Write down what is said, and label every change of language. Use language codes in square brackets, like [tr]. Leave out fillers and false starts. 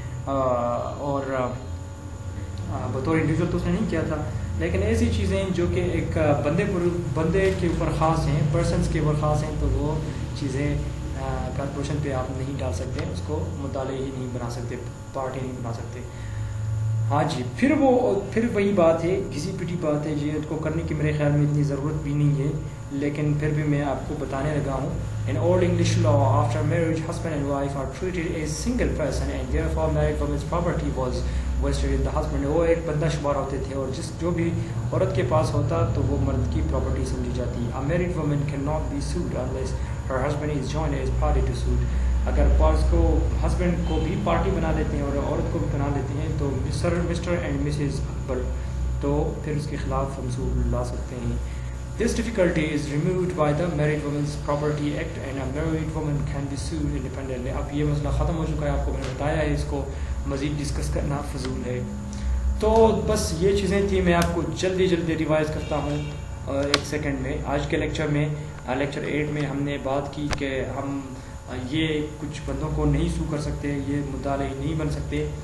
[ur] اور بطور انڈیویجول تو اس نے نہیں کیا تھا، لیکن ایسی چیزیں جو کہ ایک بندے کے اوپر خاص ہیں، پرسنس کے اوپر خاص ہیں، تو وہ چیزیں کارپوریشن پہ آپ نہیں ڈال سکتے، اس کو مطالعے ہی نہیں بنا سکتے، پارٹی نہیں بنا سکتے. ہاں جی، پھر وہی بات ہے، گھسی پٹی بات ہے جی، اس کو کرنے کی میرے خیال میں اتنی ضرورت بھی نہیں ہے، لیکن پھر بھی میں آپ کو بتانے لگا ہوں. [en] In Old English law, after marriage, husband and wife are treated as single person, and therefore married woman's property was vested in the husband, [ur] وہ ایک بندہ شمار ہوتے تھے, اور جو بھی عورت کے پاس ہوتا تو وہ مرد کی پراپرٹی سمجھی جاتی. [en] A married woman cannot be sued unless her husband is joined as party to suit. [ur] اگر پارس کو ہسبینڈ کو بھی پارٹی بنا لیتے ہیں اور عورت کو بھی بنا لیتے ہیں تو مسٹر اینڈ مسز اکبر, تو پھر اس کے خلاف ہم سود لا سکتے ہیں. [en] This difficulty is removed by the Married Women's Property Act and a married woman can be sued independently. [ur] اب یہ مسئلہ ختم ہو چکا ہے, آپ کو میں نے بتایا ہے, اس کو مزید ڈسکس کرنا فضول ہے. تو بس یہ چیزیں تھیں, میں آپ کو جلدی ریوائز کرتا ہوں ایک سیکنڈ میں. آج کے لیکچر میں, لیکچر 8 میں ہم نے بات کی کہ ہم یہ کچھ بندوں کو نہیں سو کر سکتے, یہ مدعی نہیں بن سکتے.